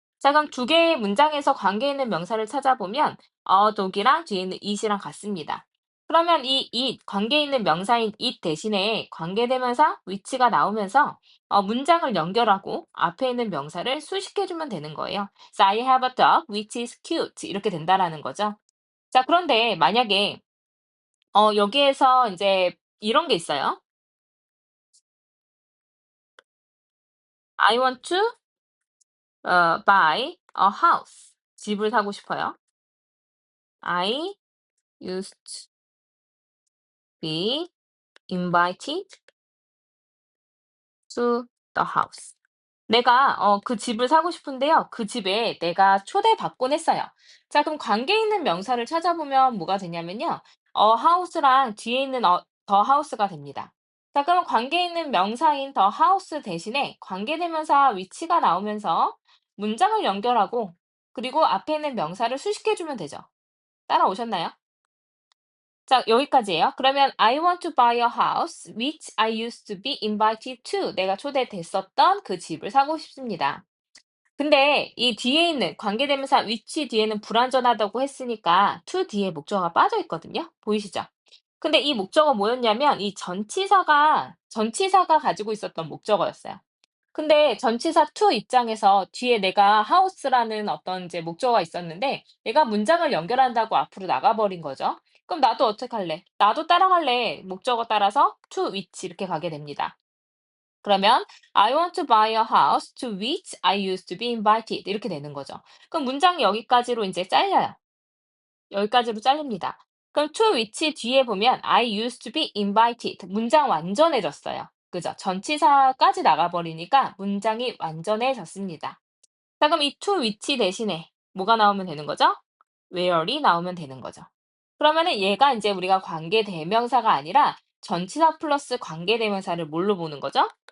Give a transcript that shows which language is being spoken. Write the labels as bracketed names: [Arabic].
[Korean] 자, 그럼 두 개의 문장에서 관계 있는 명사를 찾아보면 dog이랑 뒤에 있는 it이랑 같습니다. 그러면 이 it, 관계 있는 명사인 it 대신에 관계대명사 which가 나오면서 문장을 연결하고 앞에 있는 명사를 수식해주면 되는 거예요. [English] So I have a dog which is cute. [Korean] 이렇게 된다라는 거죠. 자, 그런데 만약에 여기에서 이제 이런 게 있어요. [English] I want to buy a house. [Korean] 집을 사고 싶어요. [English] I used to be invited to the house. [Korean] 내가 그 집을 사고 싶은데요. 그 집에 내가 초대받곤 했어요. 자, 그럼 관계 있는 명사를 찾아보면 뭐가 되냐면요. house랑 뒤에 있는 the house가 됩니다. 자, 그럼 관계 있는 명사인 the house 대신에 관계대명사 위치가 나오면서 문장을 연결하고 그리고 앞에 있는 명사를 수식해주면 되죠. 따라오셨나요? 자, 여기까지예요. 그러면 [English] I want to buy a house which I used to be invited to. [Korean] 내가 초대됐었던 그 집을 사고 싶습니다. 근데 이 뒤에 있는 관계대명사 which 뒤에는 불완전하다고 했으니까 to 뒤에 목적어가 빠져 있거든요. 보이시죠? 근데 이 목적어 뭐였냐면 이 전치사가 가지고 있었던 목적어였어요. 근데 전치사 to 입장에서 뒤에 내가 house라는 어떤 이제 목적어가 있었는데 얘가 문장을 연결한다고 앞으로 나가버린 거죠. 그럼 나도 어떡할래? 나도 따라갈래. 목적어 따라서 to which 이렇게 가게 됩니다. [English] 그러면 I want to buy a house to which I used to be invited [Korean] 이렇게 되는 거죠. 그럼 문장이 여기까지로 이제 잘려요. 여기까지로 잘립니다. 그럼 [English] to which [Korean] 뒤에 보면 [English] I used to be invited. [Korean] 문장 완전해졌어요. 그죠? 전치사까지 나가버리니까 문장이 완전해졌습니다. 자, 그럼 이 to which 대신에 뭐가 나오면 되는 거죠? where이 나오면 되는 거죠. 그러면은 얘가 이제 우리가 관계대명사가 아니라 전치사 플러스 관계대명사를 뭘로 보는 거죠?